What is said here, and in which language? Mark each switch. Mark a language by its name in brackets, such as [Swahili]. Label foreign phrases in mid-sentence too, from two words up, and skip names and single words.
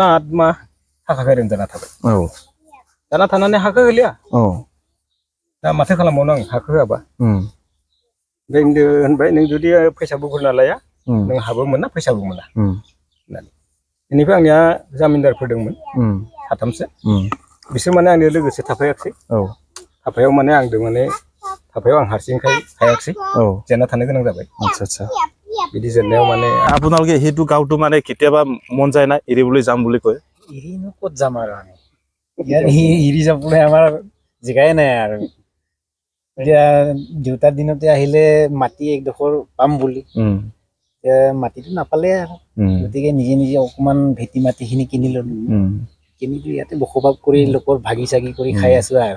[Bodo] 8 माह थाखा गारदों जाना थाबाय जाना थानानै हाखौ होलिया दा माथो खालामबावनो आं हाखौ होआबा ओमफ्राय होनबाय नों जुदि फैसाबो बुरना लाया नों हाबो मोना फैसाबो मोना होननानै बेनिफ्राय आंनिया जामिनदारफोर दंमोन 3सो बिसोर माने आंनि लोगोसे थाफायाखिसै थाफायाव माने आंदों माने थाफायाव आं हारसिंखाय हायाखिसै जेनना थानो गोनां जाबाय [Assamese] আচ্ছা [Bodo] बिदि जेननायाव माने [Assamese] আপোনালোকে সেইটো গাঁৱটো মানে কেতিয়াবা মন যায় না এৰিবলৈ যাম বুলি কয় এৰিনো ক'ত যাম আৰু আমি ইয়াত এৰি যাবলৈ আমাৰ জেগাই নাই আৰু এতিয়া দেউতাৰ দিনতে আহিলে মাটি একডোখৰ পাম বুলি মাটিটো নাপালে আৰু গতিকে নিজে নিজে অকমান ভেটি মাটিখিনি কিনি ললো কিনিতো ইয়াতে বসবাস কৰি লোকৰ ভাগি চাগি কৰি খাই আছো আৰু